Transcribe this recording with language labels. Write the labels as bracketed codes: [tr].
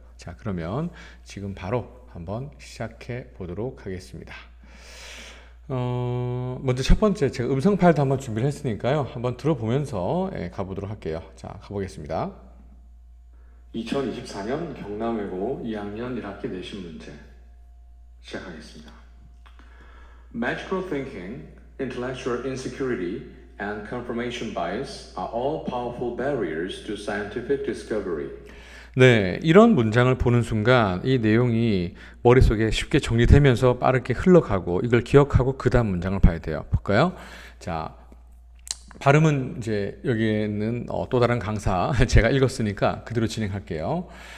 [ko] 자, 그러면 지금 바로 한번 시작해 보도록 하겠습니다. 먼저 첫 번째 제가 음성 파일도 한번 준비를 했으니까요. 한번 들어보면서 가보도록 할게요. 자, 가보겠습니다. 2024년 경남외고 2학년 1학기 내신 문제 시작하겠습니다. [en] Magical thinking, intellectual insecurity, and confirmation bias are all powerful barriers to scientific discovery. [ko] 네, 이런 문장을 보는 순간 이 내용이 머릿속에 쉽게 정리되면서 빠르게 흘러가고 이걸 기억하고 그 다음 문장을 봐야 돼요. 볼까요? 자, 발음은 이제 여기에는 또 다른 강사 제가 읽었으니까 그대로 진행할게요.